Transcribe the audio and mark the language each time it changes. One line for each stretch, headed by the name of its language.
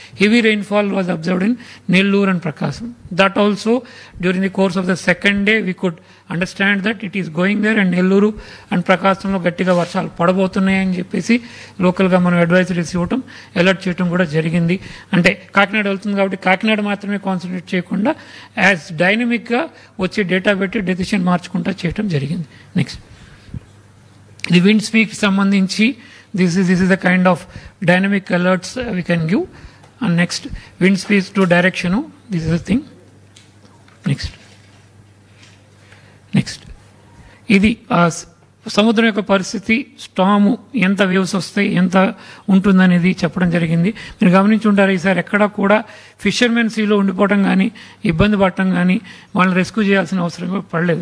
English: Heavy rainfall was observed in Nellore and Prakasam. That also during the course of the second day we could understand that it is going there.
Telugu: And Nellore and ప్రకాశంలో గట్టిగా వర్షాలు పడబోతున్నాయని చెప్పేసి లోకల్గా మనం advisories ఇవ్వటం, alert చేయడం కూడా జరిగింది. అంటే కాకినాడ వెళ్తుంది కాబట్టి కాకినాడ మాత్రమే కాన్సన్ట్రేట్ చేయకుండా యాజ్ డైనమిక్గా వచ్చే డేటా పెట్టి డెసిషన్ మార్చుకుంటా చేయడం జరిగింది.
English: next
Telugu: ఇది విండ్ స్పీడ్కి సంబంధించి
English: this is the kind of dynamic alerts we can give. And next wind speeds to direction, this is the thing.
Telugu: next ఇది సముద్రం యొక్క పరిస్థితి, స్టాము ఎంత వేవ్స్ వస్తాయి, ఎంత ఉంటుందనేది చెప్పడం జరిగింది. మీరు గమనించి ఉంటారు ఈసారి ఎక్కడా కూడా ఫిషర్మెన్ సీలో ఉండిపోవడం కానీ ఇబ్బంది పడటం కానీ వాళ్ళని రెస్క్యూ చేయాల్సిన అవసరం పడలేదు.